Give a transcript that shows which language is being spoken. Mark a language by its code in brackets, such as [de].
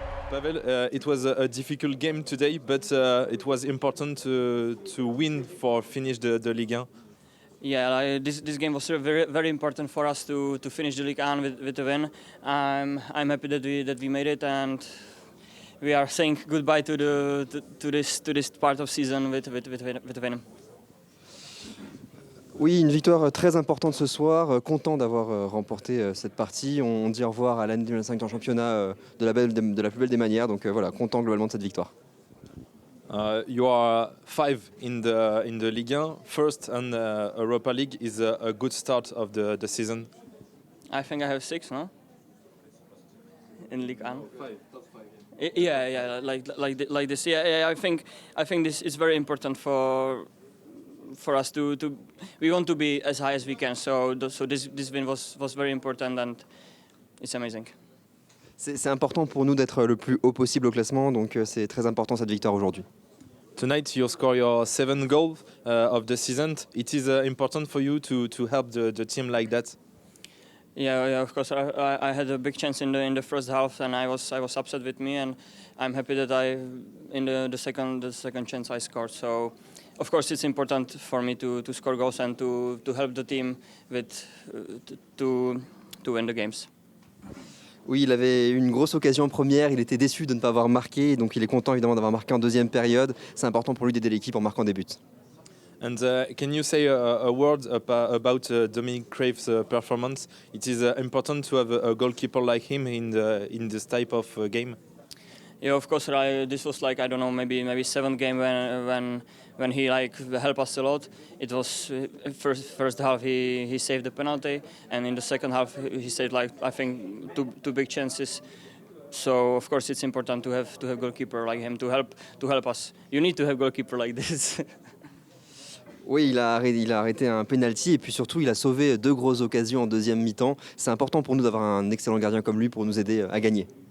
[en] Pavel, it was a difficult game today, but it was important to win for finish the Ligue 1. Yeah, this game was very important for us to finish the Ligue 1 with a win. I'm happy that we made it, and we are saying goodbye to this part of season with a win. [fr] Oui, une victoire très importante ce soir. Content d'avoir remporté cette partie. On dit au revoir à l'année 2025 en championnat de la plus belle des manières. Donc voilà, content globalement de cette victoire. [en] You are 5 in the Ligue 1. First and Europa League is a good start of the season. I think I have 6, no? In Ligue 1. Top 5. Yeah, like this. Yeah, I think this is very important for us to we want to be as high as we can. So this win was very important, and it's amazing. [fr] C'est important pour nous d'être le plus haut possible au classement, donc c'est très important cette victoire aujourd'hui. [en] Tonight you score your 7th goal of the season. It is important for you to help the team like that. Yeah, of course. I had a big chance in the first half, and I was upset with me, and I'm happy that in the second chance I scored. So, of course, it's important for me to score goals and to help the team with to win the games. [fr] Oui, il avait une grosse occasion en première, il était déçu de ne pas avoir marqué, donc il est content évidemment d'avoir marqué en deuxième période. C'est important pour lui d'aider l'équipe en marquant des buts. [en] And can you say a word about Dominic Crave's performance? It is important to have a goalkeeper like him in this type of game. Yeah, of course. This was like, I don't know, maybe 7th game when he helped us a lot. It was first half he saved the penalty, and in the second half he saved I think two big chances. So of course it's important to have goalkeeper like him to help us. You need to have goalkeeper like this. [fr] Oui, il a arrêté un penalty et puis surtout il a sauvé 2 grosses occasions en deuxième mi-temps. C'est important pour nous d'avoir un excellent gardien comme lui pour nous aider à gagner.